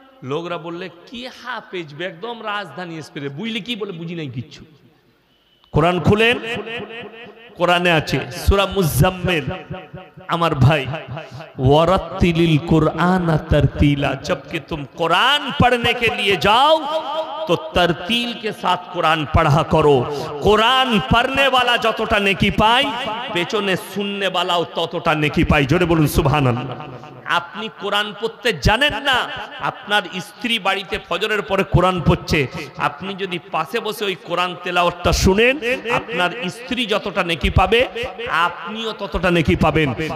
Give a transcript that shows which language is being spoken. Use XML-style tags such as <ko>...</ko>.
<bn>লোকরা বললে কি হাফেজ, একদম রাজধানী স্পিডে, বুঝলি কি বলে? বুঝি নাই কিচ্ছু। কোরআন খুলেন, কোরআনে আছে সূরা মুজাম্মিল, আমার ভাই,</bn> <hi>ওয়ারাত্তিলিল কুরআন तरतीला, जबकि तुम कुरान पढ़ने के लिए जाओ तो तरतील के साथ कुरान पढ़ा करो। कुरान पढ़ने वाला</hi> <bn>যতটা নেকি পায়, পেছনে শুননে वालाও ততটা নেকি পায়। জোরে বলুন সুবহানাল্লাহ। আপনি কোরআন পড়তে জানেন না, আপনার স্ত্রী বাড়িতে ফজরের পরে কোরআন পড়ছে, আপনি যদি পাশে বসে ওই কোরআন তেলাওয়াতটা শুনেন, আপনার স্ত্রী যতটা নেকি পাবে, আপনিও ততটা নেকি পাবেন।</bn>